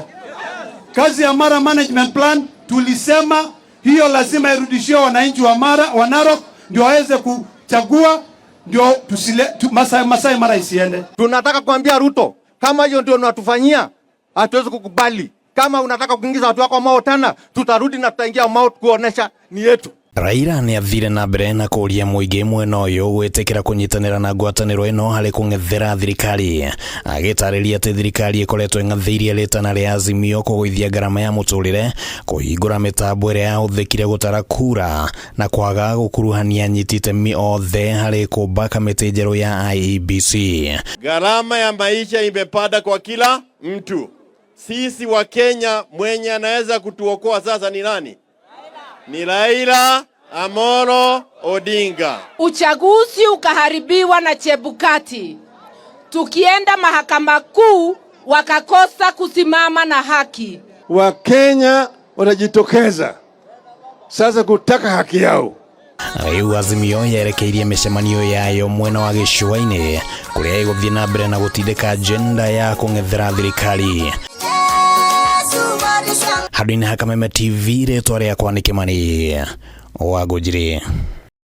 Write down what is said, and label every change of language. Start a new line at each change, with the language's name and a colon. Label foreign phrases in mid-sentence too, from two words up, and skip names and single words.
Swahili: Kazi ya Mara Management Plan tulisema hiyo lazima irudishiwe wananchi wa Mara, wa Narok ndio waweze kuchagua, ndio Masai Mara isiende. Tunataka kuambia Ruto, kama hiyo ndio unatufanyia, hatuwezi kukubali. Kama unataka kuingiza watu wako Mau tena, tutarudi na tutaingia Mau kuonesha ni yetu.
Kikuyu: Raila nĩ athire na mbere na kũria mũingĩ mwena ũyũ gwĩtĩkĩra kũnyitanĩra na ngwatanĩro ĩno harĩ kũng'ethera thirikari, agĩtarĩria atĩ thirikari ĩkoretwo ĩng'athĩirie rĩtana rĩa AZIMIO kũgũithia ngarama ya mũtũrĩre, kũhingũra mĩtambo ĩrĩa yahũthĩkire gũtara kura na kwaga gũkuruhania anyiti itemi othe harĩ kũmba kamĩtĩ njerũ ya IEBC.
Swahili: Gharama ya maisha imepanda kwa kila mtu. Sisi wa Kenya mwenye anaweza kutuokoa sasa ni nani? Ni Raila Odinga. Uchaguzi ukaharibiwa na Chebukati. Tukienda mahakama kuu wakakosa kusimama na haki. Wakenya wanajitokeza sasa kutaka haki yao.
Kikuyu: Rĩu AZIMIO yerekeirie mĩcemanio yayo mwena wa gĩcũa-inĩ kũrĩa ĩgũthiĩ na mbere na gũtindĩka agenda ya kũng'ethera thirikari. Hadini Hakameme TV, rĩtwa rĩakwa nĩ Kĩmani wa Gũkĩrĩra.